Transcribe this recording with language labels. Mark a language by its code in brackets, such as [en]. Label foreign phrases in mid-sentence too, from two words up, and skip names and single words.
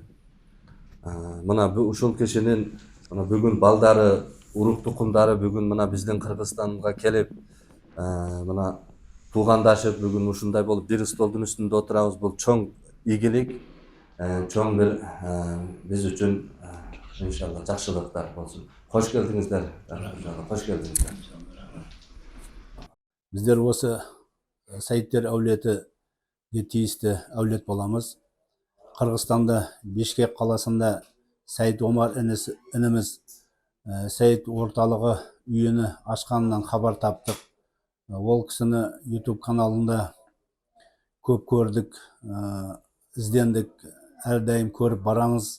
[ky] Мына ушул кишинин бүгүн балдары, урук тукумдары бүгүн мына биздин Кыргызстанга келип, мына туугандашып, бүгүн ушундай болуп бир столдун үстүндө отурабыз. Бул чоң ийгилик, чоң бир биз үчүн иншалла жакшылыктар болсун. Кош келдиңиздер. Кош келдиңиздер. [kk] Биздер осы Саидтер әулеті тиісті әулет боламыз. Қырғызстанда Бишкек қаласында Саид Омар ініміз Саид орталығы үйіні ашқанынан хабар таптық. Ол кісіні YouTube каналында көп көрдік, іздендік, әрдайым көріп барамыз.